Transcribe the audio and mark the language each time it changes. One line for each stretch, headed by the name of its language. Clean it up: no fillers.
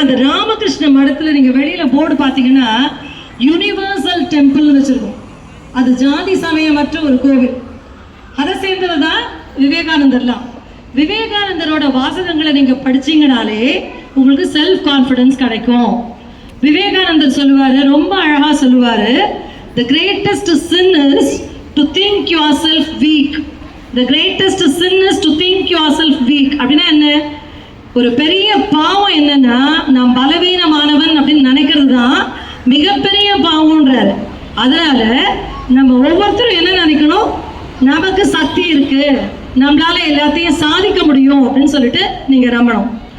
Tamil: அந்த ராமகிருஷ்ண மடத்தில் நீங்கள் வெளியில் போர்டு பார்த்தீங்கன்னா யூனிவர்சல் டெம்பிள்னு வச்சுருக்கோம். அது ஜாதி சமயமற்ற ஒரு கோவில். அதை சேர்ந்தது தான் விவேகானந்தர்லாம். விவேகானந்தரோட வாசகங்களை நீங்கள் படிச்சீங்கனாலே உங்களுக்கு செல்ஃப் கான்ஃபிடென்ஸ் கிடைக்கும். விவேகானந்தர் சொல்லுவார், ரொம்ப அழகாக சொல்லுவார்,
English: the greatest sin is to think yourself weak. The greatest sin is to think yourself weak.
Tamil: அப்படின்னா என்ன? ஒரு பெரிய பாவம் என்னன்னா, நாம் பலவீனமானவன் அப்படின்னு நினைக்கிறது தான் மிகப்பெரிய பாவம்ன்றாரு. அதனால நம்ம ஒவ்வொருத்தரும் என்ன நினைக்கணும், நமக்கு சக்தி இருக்கு, நம்மளால எல்லாத்தையும் சாதிக்க முடியும் அப்படின்னு சொல்லிட்டு நீங்க நம்பணும்.